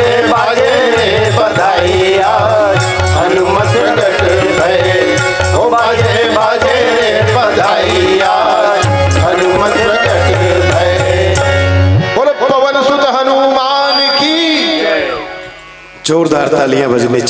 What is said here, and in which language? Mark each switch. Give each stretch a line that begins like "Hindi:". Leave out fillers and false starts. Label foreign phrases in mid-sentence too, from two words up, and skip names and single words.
Hindi: बाजे रे बधाई आज हनुमत प्रकट भये हो बाजे बाजे रे बधाई आज हनुमत प्रकट भये। बोलो पवन सुत हनुमान की। जोरदार तालियां बजने